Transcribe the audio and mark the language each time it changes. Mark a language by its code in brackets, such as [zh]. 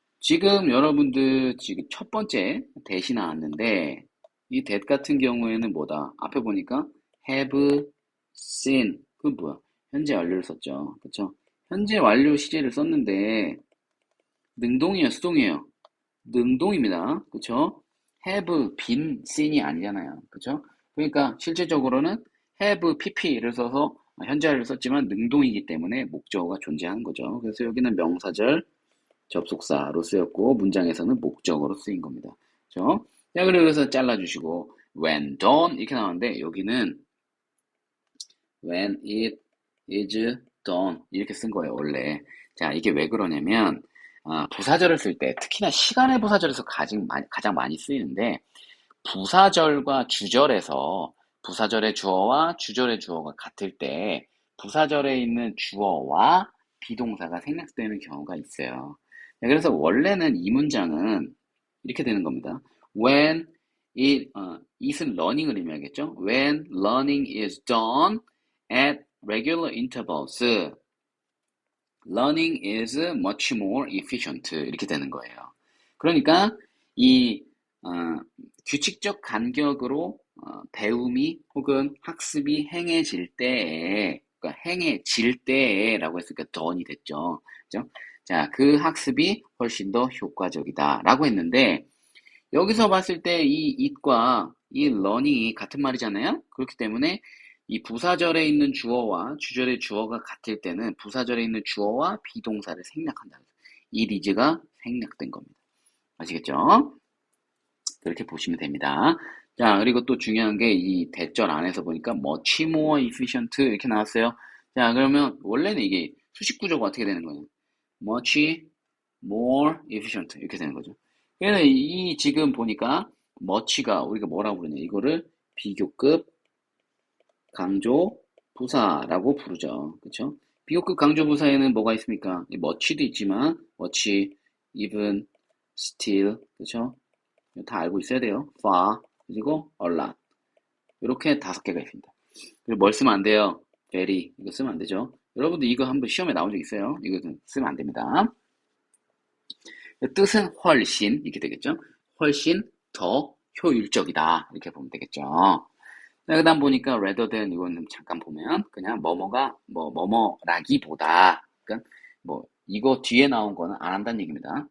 [ko] 지금 여러분들 지금 첫 번째 대시 나왔는데 이 that 같은 경우에는 뭐다? 앞에 보니까 [en] have seen [ko] 그 뭐야? 현재 완료를 썼죠. 그쵸? 현재 완료 시제를 썼는데 능동이에요, 수동이에요? 능동입니다. 그쵸? [en] have been seen [ko] 이 아니잖아요. 그쵸? 그러니까 실제적으로는 have pp를 써서 현재를 썼지만 능동이기 때문에 목적어가 존재하는 거죠. 그래서 여기는 명사절 접속사로 쓰였고 문장에서는 목적어로 쓰인 겁니다. 그죠? 자, 그래서 잘라주시고 [en] when done [ko] 이렇게 나오는데 여기는 [en] when it is done [ko] 이렇게 쓴 거예요, 원래. 자, 이게 왜 그러냐면 부사절을 쓸 때 특히나 시간의 부사절에서 가장 많이 쓰이는데 부사절과 주절에서 부사절의 주어와 주절의 주어가 같을 때 부사절에 있는 주어와 비동사가 생략되는 경우가 있어요. 네, 그래서 원래는 이 문장은 이렇게 되는 겁니다. [en] When it [ko] 은 learning을 의미하겠죠. [en] When learning is done at regular intervals, learning is much more efficient. [ko] 이렇게 되는 거예요. 그러니까 이 규칙적 간격으로 배움이 혹은 학습이 행해질 때에, 그러니까 행해질 때에라고 했으니까 done이 됐죠. 그죠? 자, 그 학습이 훨씬 더 효과적이다라고 했는데 여기서 봤을 때 이 it과 이 learning이 같은 말이잖아요. 그렇기 때문에 이 부사절에 있는 주어와 주절의 주어가 같을 때는 부사절에 있는 주어와 비동사를 생략한다. 이 is가 생략된 겁니다. 아시겠죠? 그렇게 보시면 됩니다. 자, 그리고 또 중요한 게 이 대절 안에서 보니까 [en] much more efficient [ko] 이렇게 나왔어요. 자, 그러면 원래는 이게 수식 구조가 어떻게 되는 거예요? [en] much more efficient [ko] 이렇게 되는 거죠. 그래서 이 지금 보니까 much가 우리가 뭐라고 부르냐? 이거를 비교급 강조 부사라고 부르죠. 그렇죠? 비교급 강조 부사에는 뭐가 있습니까? much도 있지만 [en] much, even, still, [ko] 그렇죠? 다 알고 있어야 돼요. far, 그리고 [en] a lot. [ko] 이렇게 5개가 있습니다. 그리고 뭘 쓰면 안 돼요? very. 이거 쓰면 안 되죠. 여러분들 이거 한번 시험에 나온 적 있어요? 이거 쓰면 안 됩니다. 뜻은 훨씬, 이렇게 되겠죠? 훨씬 더 효율적이다. 이렇게 보면 되겠죠. 그 다음 보니까 [en] rather than [ko] 이거는 잠깐 보면 그냥 뭐뭐라기보다 그러니까 뭐 이거 뒤에 나온 거는 안 한다는 얘기입니다.